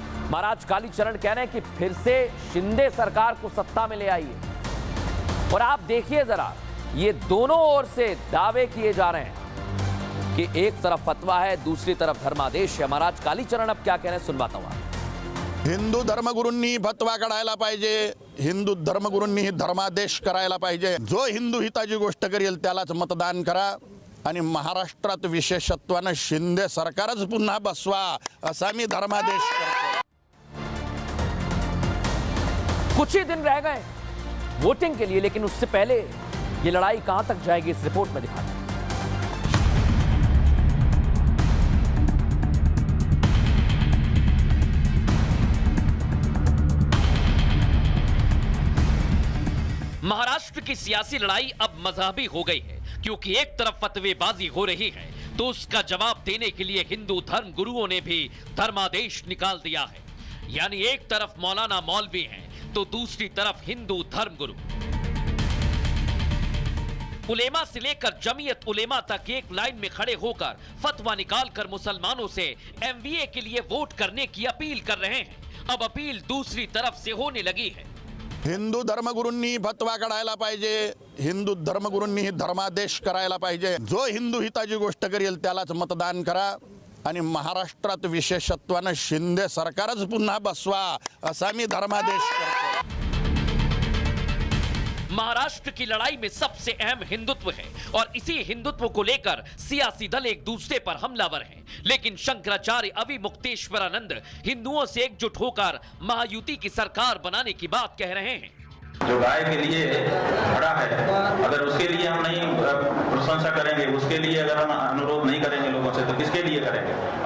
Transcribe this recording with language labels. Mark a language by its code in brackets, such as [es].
[hi] महाराज कालीचरण कह रहे हैं कि फिर से शिंदे सरकार को सत्ता में ले आइए। और आप देखिए जरा, ये दोनों ओर से दावे किए जा रहे हैं कि एक तरफ फतवा है, दूसरी तरफ धर्मादेश है। महाराज कालीचरण अब क्या कह रहे हैं सुनवाता हूं। [mr] हिंदू धर्मगुरूंनी फतवा काढायला पाहिजे, हिंदू धर्मगुरूंनी धर्मादेश करायला पाहिजे। जो हिंदू हिताची गोष्ट करेल त्यालाच मतदान करा आणि महाराष्ट्रात विशेषत्वानं शिंदे सरकारच पुन्हा बसवा, असा मी धर्मादेश करतो। [hi] कुछ ही दिन रह गए वोटिंग के लिए, लेकिन उससे पहले ये लड़ाई कहां तक जाएगी इस रिपोर्ट में दिखाते हैं। महाराष्ट्र की सियासी लड़ाई अब मजहबी हो गई है, क्योंकि एक तरफ फतवेबाजी हो रही है तो उसका जवाब देने के लिए हिंदू धर्म गुरुओं ने भी धर्मादेश निकाल दिया है। यानी एक तरफ मौलाना मौलवी हैं तो दूसरी तरफ हिंदू धर्म गुरु। उलेमा से लेकर जमीयत उलेमा तक एक लाइन में खड़े होकर फतवा निकालकर मुसलमानों से एमबीए के लिए वोट करने की अपील कर रहे हैं। अब अपील दूसरी तरफ से होने लगी है। [mr] हिंदू धर्मगुरूंनी फतवा काढायला पाहिजे, हिंदू धर्मगुरूंनी धर्मादेश करायला पाहिजे। जो हिंदू हिताची गोष्ट करेल त्यालाच मतदान करा आणि महाराष्ट्रात विशेषत्वानं शिंदे सरकारच पुन्हा बसवा, असा मी धर्मादेश करतो। [hi] महाराष्ट्र की लड़ाई में सबसे अहम हिंदुत्व है और इसी हिंदुत्व को लेकर सियासी दल एक दूसरे पर हमलावर हैं। लेकिन शंकराचार्य अवि मुक्तेश्वरानंद हिंदुओं से एकजुट होकर महायुति की सरकार बनाने की बात कह रहे हैं। जो गाय के लिए खड़ा है, अगर उसके लिए हम नहीं प्रशंसा करेंगे, उसके लिए अगर हम अनुरोध नहीं करेंगे लोगों से, तो किसके लिए करेंगे।